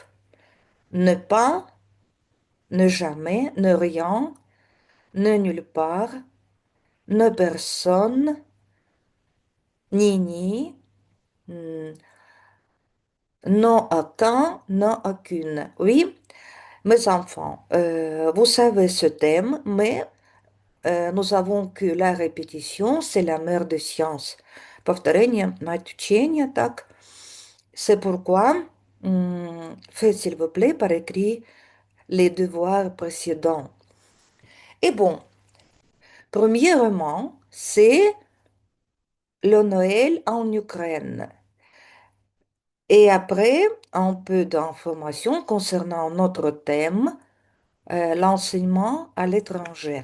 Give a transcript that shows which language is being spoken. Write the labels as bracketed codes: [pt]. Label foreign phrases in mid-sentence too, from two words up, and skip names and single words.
[fr] Ne pas, ne jamais, ne rien, ne nulle part, ne personne, ni, non à qu'un, non à qu'une. Oui, mes enfants, vous savez ce thème, mais nous savons que la répétition, c'est la mère des sciences. [ru] Повторение, мать учения, так. [fr] C'est pourquoi, faites s'il vous plaît par écrit les devoirs précédents. Et bon, premièrement, c'est le Noël en Ukraine. Et après, un peu d'informations concernant notre thème, l'enseignement à l'étranger.